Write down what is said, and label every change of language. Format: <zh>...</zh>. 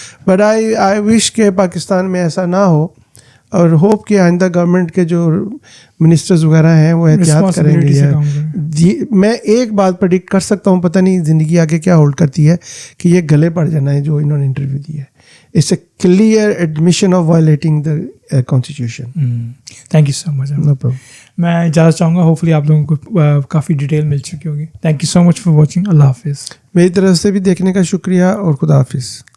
<en>but I wish</en> <ur>کہ پاکستان میں ایسا نہ ہو, اور ہوپ کہ آئندہ گورنمنٹ کے جو منسٹرز وغیرہ ہیں وہ احتیاط کریں گے. میں ایک بات پریڈکٹ کر سکتا ہوں, پتہ نہیں زندگی آگے کیا ہولڈ کرتی ہے, کہ یہ گلے پڑ جانا ہے جو انہوں نے انٹرویو دیا ہے.</ur> <en>It's a clear admission of violating the constitution. Thank you so much. No problem.</en> <ur>میں اجازت چاہوں گا, ہوپفلی آپ لوگوں کو کافی ڈیٹیل مل چکی ہوگی.</ur> <en>Thank you so much for watching.</en> <ur>اللہ حافظ. میری طرف سے بھی دیکھنے کا شکریہ, اور خدا حافظ.</ur>